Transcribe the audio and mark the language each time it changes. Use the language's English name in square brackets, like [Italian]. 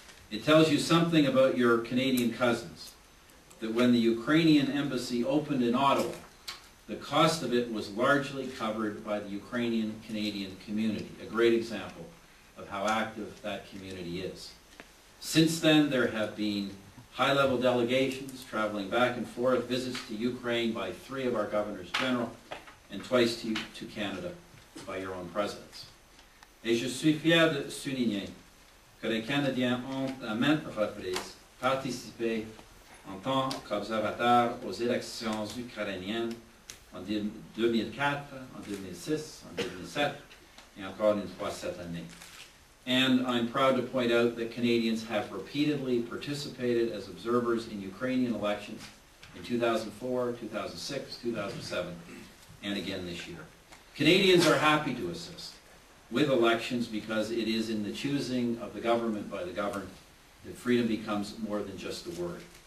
[English] It tells you something about your Canadian cousins, that when the Ukrainian embassy opened in Ottawa, the cost of it was largely covered by the Ukrainian-Canadian community, a great example of how active that community is. Since then, there have been high-level delegations traveling back and forth, visits to Ukraine by 3 of our governors general, and twice to Canada by your own presidents. [French] Et je suis fier de souligner que les Canadiens ont à maintes reprises participé en tant qu'observateur aux élections ukrainiennes en 2004, en 2006, en 2007, et encore une fois cette année. [English] And I'm proud to point out that Canadians have repeatedly participated as observers in Ukrainian elections in 2004, 2006, 2007, and again this year. Canadians are happy to assist with elections because it is in the choosing of the government by the governed that freedom becomes more than just a word.